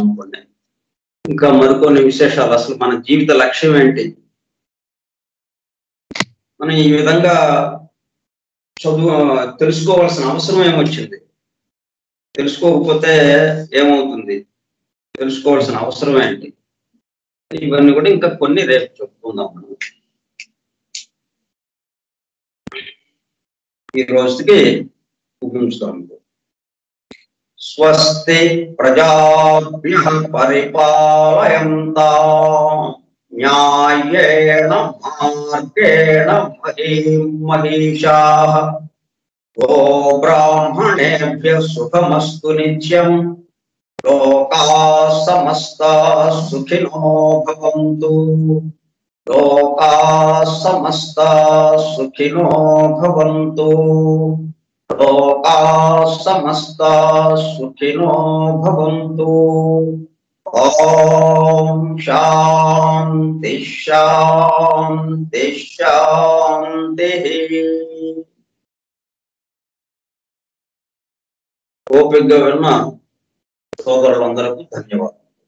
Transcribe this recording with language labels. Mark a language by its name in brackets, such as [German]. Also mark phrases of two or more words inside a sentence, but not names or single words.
[Telugu] కొన్ని ఇంకా మరికొన్ని విశేషాలు, అసలు మన జీవిత లక్ష్యం ఏంటి, మనం ఈ విధంగా తెలుసుకోవాల్సిన అవసరం ఏమొచ్చింది, తెలుసుకోకపోతే ఏమవుతుంది, తెలుసుకోవాల్సిన అవసరం ఏంటి, ఇవన్నీ కూడా ఇంకా కొన్ని రేపు చెప్పుకుందాం. ఈ రోజుకి ముగించుదాం. [Sanskrit] స్వస్తి ప్రజాభ్యః పరిపాలయంతాం న్యాయేన మార్గేణ మహీం మహిషాః గోబ్రాహ్మణేభ్యః సుఖమస్తు నిత్యం లోకాః సమస్తాః సుఖినో భవంతు లోకాః సమస్తాః సుఖినో భవంతు లోకాః సమస్తాః సుఖినో భవంతు. ఓం శాంతి శాంతి శాంతి. [Telugu] ఓపికగా విన్న సోదరులందరికీ ధన్యవాదాలు.